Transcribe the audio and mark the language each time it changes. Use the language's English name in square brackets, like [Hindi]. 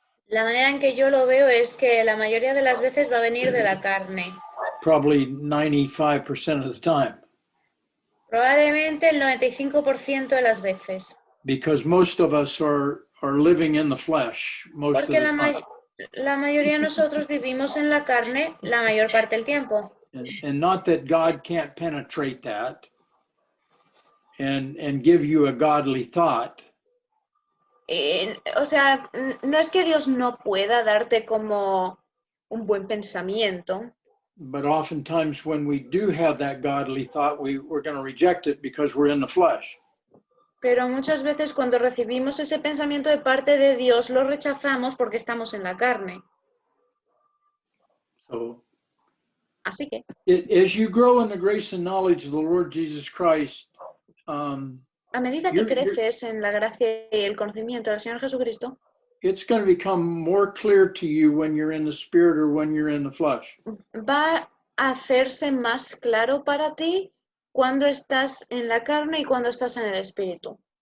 [Spanish] La manera en que yo lo veo es que la mayoría de las veces va a venir de la carne. [English] Probably 95% of the time, [Spanish] Probablemente el 95% de las veces. [English] because most of us are living in the flesh most of [Spanish] Porque [English] the time. [Spanish] la mayoría de nosotros vivimos en la carne la mayor parte del tiempo. [English] And not that God can't penetrate that and give you a godly thought, [Spanish] O sea, no es que Dios no pueda darte como un buen pensamiento, [English] but oftentimes when we do have that godly thought, we're going to reject it because we're in the flesh. [Spanish] pero muchas veces cuando recibimos ese pensamiento de parte de Dios lo rechazamos porque estamos en la carne. [English] So [Spanish] Así que, [English] as you grow in the grace and knowledge of the Lord Jesus Christ, [Spanish] a medida que creces en la gracia y el conocimiento del Señor Jesucristo, [English] it's going to become more clear to you when you're in the spirit or when you're in the flesh. [Spanish] va a hacerse más claro para ti cuando estás en la carne y cuando estás en el espíritu.